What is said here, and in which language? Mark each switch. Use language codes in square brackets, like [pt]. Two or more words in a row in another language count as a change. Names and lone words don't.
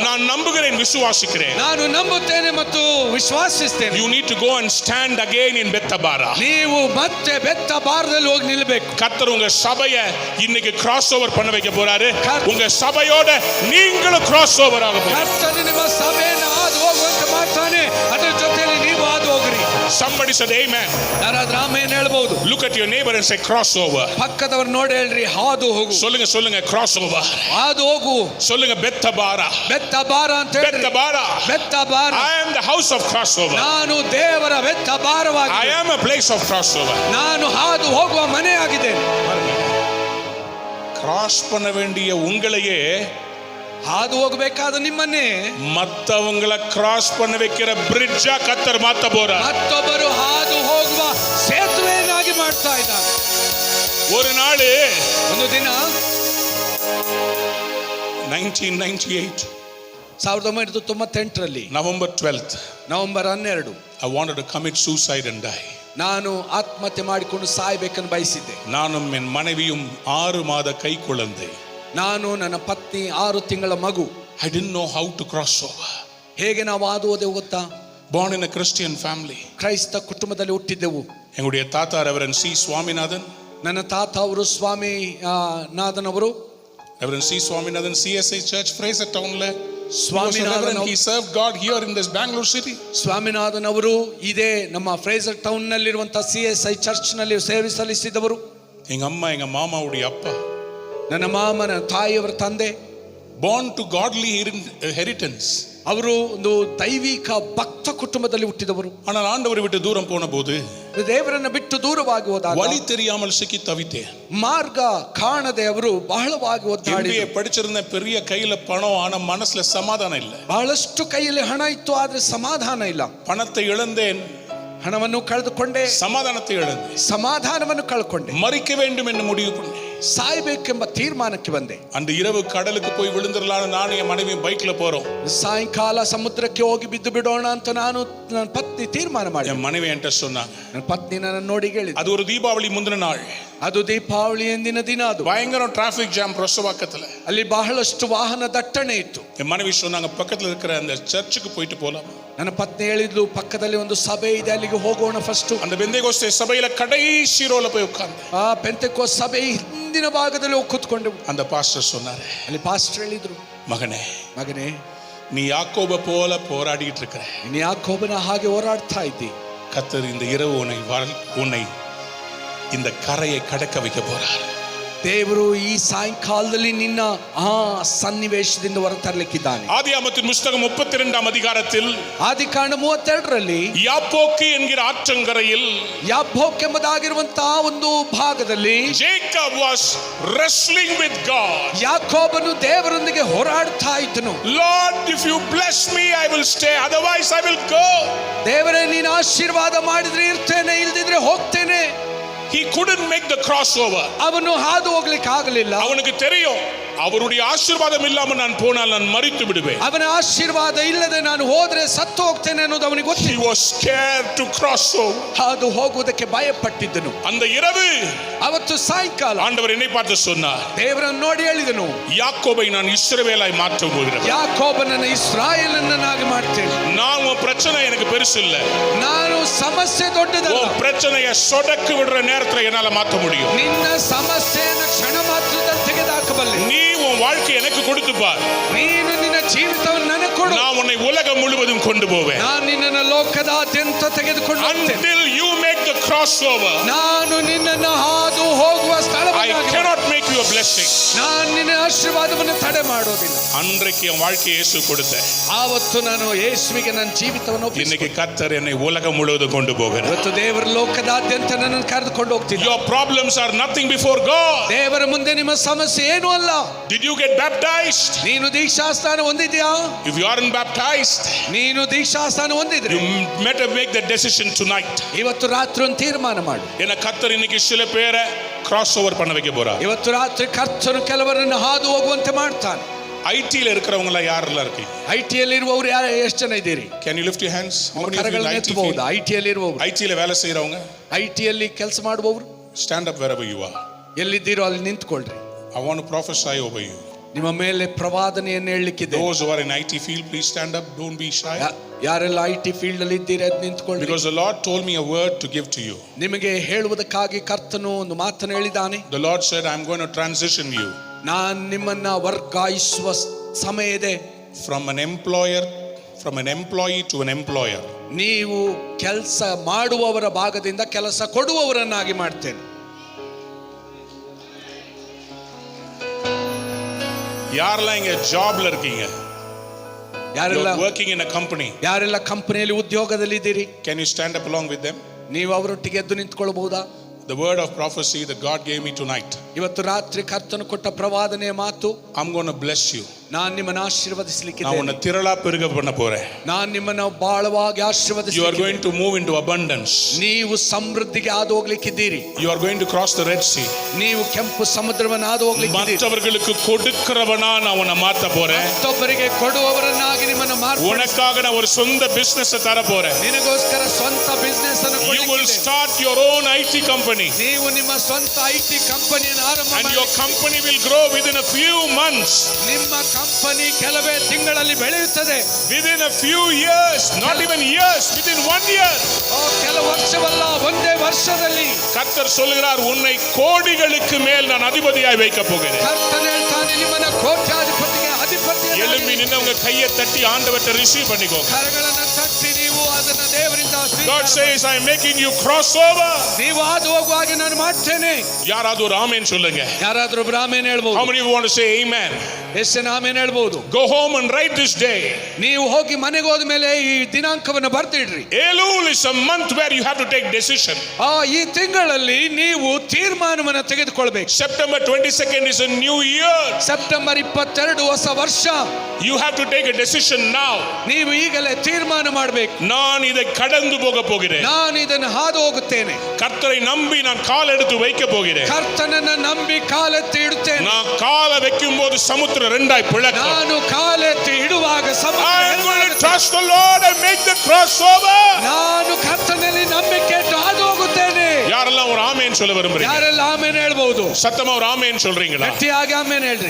[ta] நான் நம்புகிறேன், விசுவாசிக்கிறேன். [kn] ನಾನು ನಂಬುತ್ತೇನೆ ಮತ್ತು ವಿಶ್ವಾಸಿಸ್ತೇನೆ. [en] You need to go and stand again in Bethabara. [kn] ನೀವು ಮತ್ತೆ ಬೆತ್ತ ಬಾರದಲ್ಲಿ ಹೋಗಿ ನಿಲ್ಲಬೇಕು. [ta] கர்த்தர் உங்க சபையை இன்னைக்கு [en] cross over [ta] பண்ண வைக்க போறாரு. உங்க சபையோட நீங்களும் [en] cross over [ta] ஆக போறீங்க. [kn] ಕರ್ತನು ನಿಮ್ಮ ಸಭೆಯನ್ನು ಹಾದು ಹೋಗುವಂತೆ ಮಾಡ್ತಾನೆ, ಅದರ ಜೊತೆಯಲ್ಲಿ ನೀವು ಹಾದು ಹೋಗ್ರಿ. [en] Somebody said amen. [kn] ಯಾರಾದ್ರೂ ಆಮೆನ್ ಹೇಳ್ಬಹುದು? [en] Look at your neighbor and say cross over. [kn] ಪಕ್ಕದವರು ನೋಡಿ ಹೇಳ್ರಿ, ಹಾದು ಹೋಗು. [ta] சொல்லுங்க சொல்லுங்க [en] cross over. [kn] ಹಾದು ಹೋಗು. [ta] சொல்லுங்க பெத்தபாரா. [kn] ಬೆತ್ತ ಬಾರ ಅಂತ ಹೇಳ್ರಿ. [ta] பெத்தபாரா. [kn] ಬೆತ್ತ ಬಾರ. [en] I am the house of crossover. [kn] ನಾನು ದೇವರ ಬೆತ್ತ ಬಾರವಾಗಿ, [en] I am a place of crossover. [kn] ನಾನು ಹಾದು ಹೋಗುವ ಮನೆಯಾಗಿದ್ದೇನೆ. [ta] கிராஸ் பண்ண வேண்டிய உங்களையே, [kn] ಹಾದು ಹೋಗಬೇಕಾದ ನಿಮ್ಮನ್ನೇ [ta] மத்தவங்களை கிராஸ் பண்ண வைக்கிற பிரிட்ஜா கர்த்தர் மாத்த போறார். [kn] ಮತ್ತೊಬ್ಬರು ಹಾದು ಹೋಗುವ ಸೇತುವೆಯನ್ನಾಗಿ ಮಾಡ್ತಾ ಇದ್ದಾರೆ. [ta] ஒரு நாள் [kn] ಒಂದು ದಿನ 1998 1998ರಲ್ಲಿ [en] November 12th, [kn] ನವೆಂಬರ್ 12 [en] I wanted to commit suicide and die. [kn] ನಾನು ಆತ್ಮಹತ್ಯೆ ಮಾಡಿಕೊಂಡು ಸಾಯಬೇಕನ್ನು ಬಯಸಿದ್ದೆ. [ta] நானும் என் மனைவியும் 6 மாத கை குழந்தை. [kn] ನಾನು, ನನ್ನ ಪತ್ನಿ, 6 ತಿಂಗಳ ಮಗು. [en] I didn't know how to cross over. [kn] ಹೇಗೆ ನಾವು ಹಾದು ಹೋದೆವು ಗೊತ್ತಾ? [en] Born in a Christian family. [kn] ಕ್ರೈಸ್ತ ಕುಟುಂಬದಲ್ಲಿ ಹುಟ್ಟಿದ್ದೆವು. [ta] எங்களுடைய தாத்தா ரெவரண்ட் சி சுவாமிநாதன். [kn] ನನ್ನ ತಾತ ಅವರು ಸ್ವಾಮಿ ನಾಥನ್ ಅವರು. [ta] ரெவரண்ட் சி சுவாமிநாதன் CSI church Fraser townல [kn] ಸ್ವಾಮಿನಾಥನ್ [en] he served God here in this Bangalore city. [kn] ಸ್ವಾಮಿನಾಥನ್ ಅವರು ಇದೇ ನಮ್ಮ ಫ್ರೇಸರ್ ಟೌನ್ ನಲ್ಲಿರುವಂತಹ CSI ಚರ್ಚ್ ನಲ್ಲಿ ಸೇವೆ ಸಲ್ಲಿಸಿದವರು. [ta] எங்க அம்மா எங்க மாமாவுடைய அப்பா. [kn] ನನ್ನ ಮಾಮನ ತಾಯಿಯವರ ತಂದೆ. [en] Born to godly inheritance. [kn] ಅವರು ಒಂದು ದೈವಿಕ ಭಕ್ತ ಕುಟುಂಬದಲ್ಲಿ ಹುಟ್ಟಿದವರು. [ta] ஆனால் ஆண்டவரை விட்டு தூரம் போன போது [kn] ದೇವರನ್ನ ಬಿಟ್ಟು ದೂರವಾಗಿ ಹೋದಾಗ [ta] வழி தெரியாமல் சிக்கி தவித்தேன். [kn] ಮಾರ್ಗ ಕಾಣದೆ ಅವರು ಬಹಳವಾಗಿ ಒದ್ದಾಡಿದರು. [ta] படிச்சிருந்த பெரிய கையில பணம், ஆனா மனசுல சமாதானம் இல்லை. [kn] ಬಹಳಷ್ಟು ಕೈಯಲ್ಲಿ ಹಣ ಇತ್ತು, ಆದ್ರೆ ಸಮಾಧಾನ ಇಲ್ಲ. [ta] பணத்தை இழந்தேன், [kn] ಹಣವನ್ನು ಕಳೆದುಕೊಂಡೆ, [ta] சமாதானத்தை இழந்தேன், [kn] ಸಮಾಧಾನವನ್ನು ಕಳ್ಕೊಂಡೆ, [ta] மறிக்க வேண்டும் என்று முடிவு பண்ணேன். [kn] ಸಾಯಬೇಕೆಂಬ ತೀರ್ಮಾನಕ್ಕೆ ಬಂದೆ. [ta] அந்த இரவு கடலுக்கு போய் விழுந்துடலான்னு ನಾನು என் மனைவி பைக்ல போறோம். [kn] ಸಾಯಂಕಾಲ ಸಮುದ್ರಕ್ಕೆ ಹೋಗಿ ಬಿದ್ದು ಬಿಡೋಣ ಅಂತ ನಾನು, ನನ್ನ ಪತ್ನಿ ತೀರ್ಮಾನ ಮಾಡಿ. [ta] என் மனைவி என்கிட்ட சொன்னாங்க. [kn] ನನ್ನ ಪತ್ನಿ ನನ್ನ ನೋಡಿ ಹೇಳಿದ್ರು. [ta] அது ஒரு தீபாவளி முந்தின நாள். [kn] ಅದು ದೀಪಾವಳಿ ಎಂದಿನ ದಿನ. ಅದು [ta] பயங்கர [en] traffic jam [ta] பிரசவாக்கத்துல. [kn] ಅಲ್ಲಿ ಬಹಳಷ್ಟು ವಾಹನ ದಟ್ಟಣೆ ಇತ್ತು. [ta] என் மனைவி சொன்னாங்க, பக்கத்துல இருக்கிற அந்த சர்ச்சுக்கு போயிட்டு போலாம். [kn] ನನ್ನ ಪತ್ನಿ ಹೇಳಿದ್ಲು, ಪಕ್ಕದಲ್ಲಿ ಒಂದು ಸಭೆ ಇದೆ, ಅಲ್ಲಿಗೆ ಹೋಗೋಣ ಫಸ್ಟ್. [ta] அந்த பெந்தேகோஸ்தே சபையில கடைசி ரோல போய் உட்கார்ந்து [kn] ಆ ಪೆಂತೆಕೋಸ್ತ್ ಸಭೆ ಹಿಂದಿನ ಭಾಗದಲ್ಲಿ ಹೋಗಿ ಕೂತ್ಕೊಂಡು [ta] அந்த பாஸ்டர் சொன்னாரு, [kn] ಅಲ್ಲಿ ಪಾಸ್ಟರ್ ಹೇಳಿದ್ರು, [ta] மகனே [kn] ಮಗನೇ, [ta] நீ யாக்கோப போல போராடிட்டு இருக்கிற, [kn] ನೀನು ಯಾಕೋಬನ ಹಾಗೆ ಹೋರಾಡ್ತಾ ಇದ್ದಿ. [ta] கர்த்தர் இந்த இரவு உன்னை இந்த கரையை கடக்க வைக்க போறார். [kn] ದೇವರು ಈ ಸಾಯಂಕಾಲದಲ್ಲಿ ನಿನ್ನ ಆ ಸನ್ನಿವೇಶದಿಂದ ಹೊರತರಲಿಕ್ಕಿದ್ದಾನೆ. [ta] ஆதியாகமத்தின் புத்தகம் 32ஆம் அதிகாரத்தில் [kn] ಆದಿಕಾಂಡ 32ರಲ್ಲಿ [ta] யாப்போக்கு என்கிற ஆற்றங்கரையில் [kn] ಯಾಬೋಕ್ ಎಂಬುದಾಗಿರುವಂತಹ ಒಂದು ಭಾಗದಲ್ಲಿ [en] Jacob was wrestling with God. [kn] ಯಾಕೋಬನು ದೇವರೊಂದಿಗೆ ಹೋರಾಡ್ತಾ ಇದ್ದನು. [en] Lord, if you bless me, I will stay. Otherwise, I will go. [kn] ದೇವರೇ ನೀನು ಆಶೀರ್ವಾದ ಮಾಡಿದ್ರೆ ಇರ್ತೇನೆ, ಇಲ್ದಿದ್ರೆ ಹೋಗ್ತೇನೆ. [en] He couldn't make the crossover. [kn] ಅವನು ಹಾದು ಹೋಗ್ಲಿಕ್ಕೆ ಆಗಲಿಲ್ಲ. [ta] அவனுக்கு தெரியும் அவருடைய ஆசீர்வாதம் இல்லாம நான் போனால் நான் மரித்து விடுவேன். [kn] ಅವನ ಆಶೀರ್ವಾದ ಇಲ್ಲದೆ ನಾನು ಹೋದ್ರೆ ಸತ್ತು ಹೋಗ್ತೇನೆ ಅನ್ನೋದು ಅವನಿಗೆ [en] He [kn] ಗೊತ್ತಿತ್ತು. [en] was scared to cross over. [kn] ಹಾದು ಹೋಗುವುದಕ್ಕೆ ಭಯಪಟ್ಟಿದ್ದನು. [ta] அந்த இரவு [kn] ಅವತ್ತು ಸಾಯಂಕಾಲ [ta] ஆண்டவர் என்னை பார்த்து சொன்னார், [kn] ದೇವರನ್ನು ನೋಡಿ ಹೇಳಿದನು, [ta] யாக்கோபை நான் இஸ்ரவேலாய் மாற்ற போகிறேன். [kn] ಯಾಕೋಬನನ್ನು ಇಸ್ರಾಯೇಲನ್ನಾಗಿ ಮಾಡ್ತೇನೆ. [ta] நான் உன் பிரச்சனை எனக்கு பெருசு இல்ல. [kn] ನಾನು ಸಮಸ್ಯೆ ದೊಡ್ಡದಲ್ಲ. [ta] உன் பிரச்சனையை சொடக்கு விடுற நேரத்துல என்னால மாற்ற முடியும். [kn] ನಿನ್ನ ಸಮಸ್ಯೆಯನ್ನು ಕ್ಷಣ ಮಾತ್ರದಲ್ಲಿ ತೆಗೆದುಹಾಕಬಲ್ಲೆ. [ta] நீ உன் வாழ்க்கை எனக்கு கொடுத்து பார். [kn] ನೀನು ನಿನ್ನ ಜೀವಿತವನ್ನು ನನಗೆ ಕೊಡು. [ta] நான் உன்னை உலகம் முழுவதும் கொண்டு போவேன். [kn] ನಾನು ನಿನ್ನನ್ನು ಲೋಕದಾದ್ಯಂತ ತೆಗೆದುಕೊಂಡು ಹೋಗ್ತೇನೆ. [en] Until you make the crossover, [kn] ನಾನು ನಿನ್ನನ್ನು ಹಾದು ಹೋಗುವ [en] I [kn] ಸ್ಥಳವನ್ನು [en] cannot make you a blessing. [kn] ನಾನು ನಿನ್ನ ಆಶೀರ್ವಾದವನ್ನು ತಡೆ ಮಾಡೋದಿಲ್ಲ. [ta] அன்றைக்கு என் வாழ்க்கையை இயேசு கொடுத்த [kn] ಆವತ್ತು ನಾನು ಯೇಸುವಿಗೆ ನನ್ನ ಜೀವಿತವನ್ನು ಒಪ್ಪಿಸಿದೆ. [ta] இன்னைக்கு கர்த்தர் என்னை உலகம் முழுவதும் கொண்டு போகிறார். [kn] ಇವತ್ತು ದೇವರ ಲೋಕದಾದ್ಯಂತ ನನ್ನನ್ನು ಕರೆದುಕೊಂಡು ಹೋಗ್ತಿದ್ದ. [en] Your problems are nothing before God. [kn] ದೇವರ ಮುಂದೆ ನಿಮ್ಮ ಸಮಸ್ಯೆ ಏನೂ ಅಲ್ಲ. [en] Did you get baptized? [kn] ನೀನು ದೀಕ್ಷಾಸ್ನಾನ ಹೊಂದಿದ್ಯಾ? [en] If you aren't baptized, [kn] ನೀನು ದೀಕ್ಷಾಸ್ನಾನ ಹೊಂದಿದ್ರೆ [en] you better make the decision tonight. [kn] ಇವತ್ತು ರಾತ್ರಿ ಒಂದು ತೀರ್ಮಾನ ಮಾಡು. [ta] ஏன்னா கர்த்தர் இன்னைக்கு சில பேரை [en] cross over [ta] பண்ண வைக்க போறார். [kn] ಇವತ್ತು ರಾತ್ರಿ ಕರ್ತನು ಕೆಲವರನ್ನು ಹಾದು ಹೋಗುವಂತೆ ಮಾಡ್ತಾನೆ. [ta] ஐடில இருக்கிறவங்க யாரெல்லாம் இருக்கீங்க? [kn] ಐಟಿಯಲ್ಲಿ ಇರುವವರು ಎಷ್ಟು ಜನ ಇದ್ದೀರಿ? [en] Can you lift your hands? How many of you [kn] ಕರಗಳನ್ನು [en] in IT [kn] ಎತ್ತಬಹುದು. [en] field? [kn] ಐಟಿಯಲ್ಲಿ ಇರುವವರು, [ta] ஐடில வேலை செய்றவங்க, [kn] ಐಟಿಯಲ್ಲಿ ಕೆಲಸ ಮಾಡುವವರು, [en] stand up wherever you are. [kn] ಎಲ್ಲಿದ್ದೀರೋ ಅಲ್ಲಿ ನಿಂತ್ಕೊಳ್ರಿ. [en] I want to prophesy over you. [kn] ನಿಮ್ಮ ಮೇಲೆ ಪ್ರವಾದನೆಯನ್ನು ಹೇಳಲಿಕ್ಕಿದೆ. [en] Those who are in IT field, please stand up. Don't be shy. [kn] ಯಾರೆಲ್ಲ [en] IT field [kn] ಅಲ್ಲಿ ಇದ್ದೀರಿ ಅದು ನಿಂತ್ಕೊಳ್ಳಿ. [en] Because the Lord told me a word to give to you. [kn] ನಿಮಗೆ ಹೇಳುವುದಕ್ಕಾಗಿ ಕರ್ತನು ಒಂದು ಮಾತನ್ನು ಹೇಳಿದ್ದಾನೆ. [en] The Lord said, I'm going to transition you [kn] ನಾನು ನಿಮ್ಮನ್ನ ವರ್ಗಾಯಿಸುವ ಸಮಯ ಇದೆ. [en] from an employee to an employer. [kn] ನೀವು ಕೆಲಸ ಮಾಡುವವರ ಭಾಗದಿಂದ ಕೆಲಸ ಕೊಡುವವರನ್ನಾಗಿ ಮಾಡ್ತೇನೆ. [ta] யாரெல்லாம் இங்க ஜாப்ல இருக்கீங்க? [kn] ಯಾರೆಲ್ಲ [en] You're working in a company. [kn] ಯಾರೆಲ್ಲ ಕಂಪನಿಯಲ್ಲಿ ಉದ್ಯೋಗದಲ್ಲಿ ಇದ್ದೀರಿ? [en] Can you stand up along with them? [kn] ನೀವು ಅವರೊಟ್ಟಿಗೆ ಎದ್ದು ನಿಂತ್ಕೊಳ್ಬಹುದಾ? [en] The word of prophecy that God gave me tonight. [kn] ಇವತ್ತು ರಾತ್ರಿ ಕರ್ತನು ಕೊಟ್ಟ ಪ್ರವಾದನೆಯ ಮಾತು, [en] I'm going to bless you. [kn] ನಾನು ನಿಮ್ಮನ್ನು [ta] நான் [kn] ಆಶೀರ್ವದಿಸಲಿಕ್ಕಿದ್ದೇನೆ. [ta] உன்னை திரளா பெருக பண்ண போறேன். [kn] ನಾನು ನಿಮ್ಮನ್ನು ಬಾಳವಾಗಿ [en] You are [kn] ಆಶೀರ್ವದಿಸಲಿಕ್ಕಿದ್ದೇನೆ. [en] going to move into abundance. [kn] ನೀವು ಸಮೃದ್ಧಿಗೆ ಹಾದು ಹೋಗ್ಲಿಕ್ಕಿದ್ದೀರಿ. [en] You are going to cross the Red Sea. [kn] ನೀವು ಕೆಂಪು ಸಮುದ್ರವನ್ನು ಹಾದು ಹೋಗ್ಲಿಕ್ಕಿದ್ದೀರಿ. [ta] மற்றவர்களுக்கு கொடுக்கிறவனா நான் உன்னை மாத்த போறேன். [kn] ಮತ್ತೊಬ್ಬರಿಗೆ ಕೊಡುವವರನ್ನಾಗಿ ನಿಮ್ಮನ್ನು ಮಾರ್ಪಡಿಸಿ [ta] உனக்காக நான் ஒரு சொந்த business தர போறேன். [kn] ನಿನಗೋಸ್ಕರ ಸ್ವಂತ ಬಿಸ್ನೆಸ್ ಅನ್ನು [en] You will [kn] ಕೊಡ್ಲಿಕ್ಕಿದೆ. [en] start your own IT company. [kn] ನೀವು ನಿಮ್ಮ ಸ್ವಂತ ಐಟಿ ಕಂಪನಿಯನ್ನು ಆರಂಭ [en] And [kn] ಮಾಡಿ. [en] your company will grow within a few months. [kn] ನಿಮ್ಮ ಕಂಪನಿ ಕೆಲವೇ ತಿಂಗಳಲ್ಲಿ ಬೆಳೆಯುತ್ತದೆ. [en] Within a few years, not even years, within 1 year. [kn] ಕೆಲವು ವರ್ಷವಲ್ಲ, ಒಂದೇ ವರ್ಷದಲ್ಲಿ. [ta] கர்த்தர் சொல்கிறார், உன்னை கோடிகளுக்கு மேல் நான் அதிபதியாய் வைக்க போகிறேன். [kn] ಕರ್ತನು ಹೇಳ್ತಾನೆ, ನಿಮ್ಮನ್ನ ಕೋಟ್ಯಾಧಿಪತಿಗೆ ಅಧಿಪತಿಯನ್ನಾಗಿ. [ta] எழும்பி நின்று உங்க கையை தட்டி ஆண்டவர்ட்ட ரிசீவ் பண்ணிக்கோ. [kn] ಕರಗಳನ್ನು ತಟ್ಟಿ ನೀವು ಅದನ್ನ ದೇವರಿಂದ [en] God [kn] ಸ್ವೀಕಾರ [en] says, I am making you cross over. [kn] ನೀವು ಹಾದು ಹೋಗುವಾಗೆ ನಾನು ಮಾಡ್ತೇನೆ. [ta] யாராவது ஒரு ஆமென் சொல்லுங்க. [kn] ಯಾರಾದ್ರೂ ಆಮೆನ್ [en] How [kn] ಹೇಳ್ಬಹುದು? [en] many of you want to say amen? [kn] ಎಷ್ಟು ಜನ ಆಮೆನ್ ಹೇಳ್ಬಹುದು? [en] Go home and write this day. [kn] ನೀವು ಹೋಗಿ ಮನೆಗೆ ಹೋದ ಮೇಲೆ ಈ ದಿನಾಂಕವನ್ನು ಬರ್ದಿಡ್ರಿ. [en] Elul is a month where you have to take decision. [kn] ಈ ತಿಂಗಳಲ್ಲಿ ನೀವು ತೀರ್ಮಾನವನ್ನು ತೆಗೆದುಕೊಳ್ಬೇಕು. [en] September 22nd is a new year. [kn] ಸೆಪ್ಟೆಂಬರ್ 22 ಹೊಸ ವರ್ಷ. [en] You have to take a decision now. [kn] ನೀವು ಈಗಲೇ ತೀರ್ಮಾನ ಮಾಡಬೇಕು. [ta] நான் இதை கடந்து போக போகிறேன். [kn] ನಾನು ಇದನ್ನು ಹಾದು ಹೋಗುತ್ತೇನೆ. [ta] கர்த்தரை நம்பி நான் கால் எடுத்து வைக்க போகிறேன். [kn] ಕರ್ತನನ್ನ ನಂಬಿ ಕಾಲೆತ್ತಿ ಇಡುತ್ತೇನೆ. [ta] நான் காலை வைக்கும் போது சமுத்திரம் ரெண்டாய் பிளக்கும். [kn] ನಾನು ಕಾಲೆತ್ತಿ ಇಡುವಾಗ ಸಮುದ್ರ [en] I am going to [kn] ಎರಡಾಗುತ್ತೆ. [en] trust the Lord and make the crossover. [kn] ನಾನು ಕರ್ತನಲ್ಲಿ ನಂಬಿಕೆ ಇಟ್ಟು ಹಾದು ಹೋಗುತ್ತೇನೆ. [ta] யாரெல்லாம் ஒரு ஆமென் சொல்ல விரும்புறீங்க? [kn] ಯಾರೆಲ್ಲ ಆಮೇನ್ ಹೇಳ್ಬಹುದು? [ta] சத்தமா ஒரு ஆமென் சொல்றீங்களா? [kn] ಗಟ್ಟಿಯಾಗಿ ಆಮೇನ್ ಹೇಳ್ರಿ.